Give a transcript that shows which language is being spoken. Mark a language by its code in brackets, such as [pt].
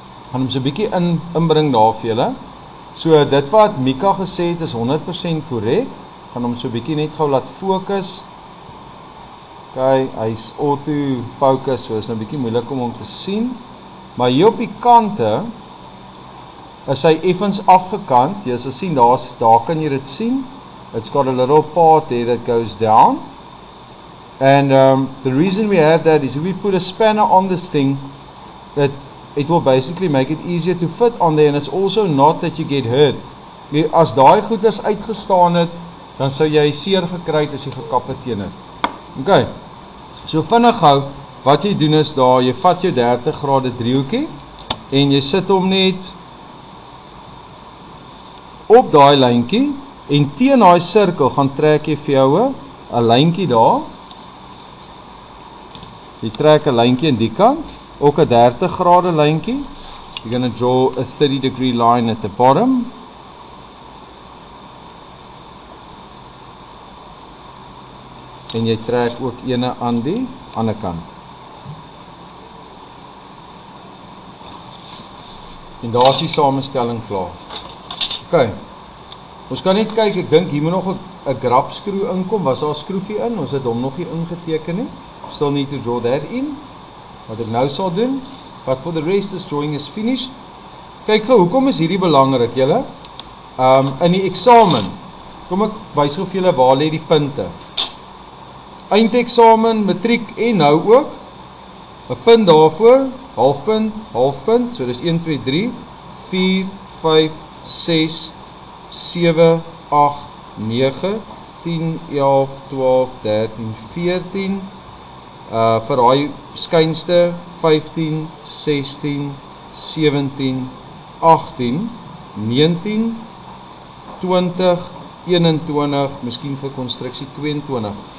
[af] Gaan hom so 'n bietjie inbring daar vir julle. So dit wat Mika gesê het is 100% korrek. Gaan hom so 'n bietjie net gou laat fokus. Okay, hy's auto focus, so is nou 'n bietjie moeilik om hom te sien. Maar hier op die kante is hy effens afgekant. Jy sal sien daar kan jy dit sien. [en] It's got a little part there that goes down. And the reason we have that is if we put a spanner on this thing, it will basically make it easier to fit on there, and it's also not that you get hurt. [af] As daai goeders uitgestaan het, dan sou jy seer gekry het as jy gekap het teen dit. Okay. So vinnig gou, wat jy doen is daar, jy vat jou 30 grade driehoekie en jy sit hom net op daai lyntjie en teen daai sirkel gaan trek jy vir jou 'n lyntjie daar. Jy trek 'n lyntjie aan die kant, ook 'n 30 grade lyntjie. [en] You're going to draw a 30-degree line at the bottom. [af] En jy trek ook ene aan die ander kant. En daar is die samestelling klaar. OK. Ons kan net kyk, ek dink hier moet nog 'n grapskroe inkom. Was daar 'n skroefie in? Ons het hom nog nie ingeteken nie. [en] Still need to draw that in. [af] Wat ek nou sal doen. [en] But for the rest, this drawing is finished. [af] Kyk gou, hoekom is hierdie belangrik, julle? In die eksamen. Kom ek wys gou vir julle waar lê die punte. Eindeksamen, matriek en nou ook 'n punt daarvoor, halfpunt, so dis 1 2 3 4 5 6 7 8 9 10 11 12 13 14 vir daai skynste 15 16 17 18 19 20 21, miskien vir konstruksie 22.